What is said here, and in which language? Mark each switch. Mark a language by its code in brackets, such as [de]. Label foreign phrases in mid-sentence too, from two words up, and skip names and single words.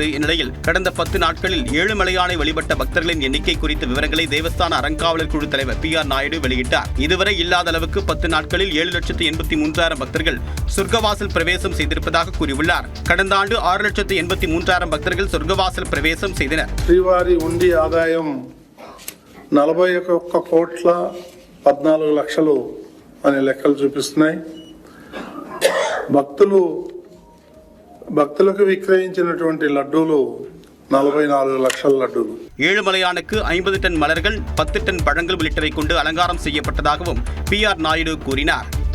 [ta] இந்நிலையில் கடந்த 10 நாட்களில் ஏழுமலையானை வழிபட்ட பக்தர்களின் எண்ணிக்கை குறித்த விவரங்களை தேவஸ்தான அறங்காவலர் குழு தலைவர் PR நாயுடு வெளியிட்டார். இதுவரை இல்லாத அளவுக்கு 10 நாட்களில் 7,83,000 பக்தர்கள் சொர்க்கவாசல் பிரவேசம் செய்திருப்பதாக கூறியுள்ளார். கடந்த ஆண்டு 6,83,000 பக்தர்கள் சொர்க்கவாசல் பிரவேசம் செய்தனர். [te] శ్రీవారి ఉండి ఆదాయం 41,14,00,000 అనే లెక్కలు చూపిస్తున్నాయి. భక్తులకు విక్రయించినటువంటి లడ్డూలు 44 లక్షల లడ్డూలు. [ta] ஏழுமலையானுக்கு 50 டன் மலர்கள், 10 டன் பழங்கள் உள்ளிட்டவை கொண்டு அலங்காரம் செய்யப்பட்டதாகவும் PR நாயுடு கூறினார்.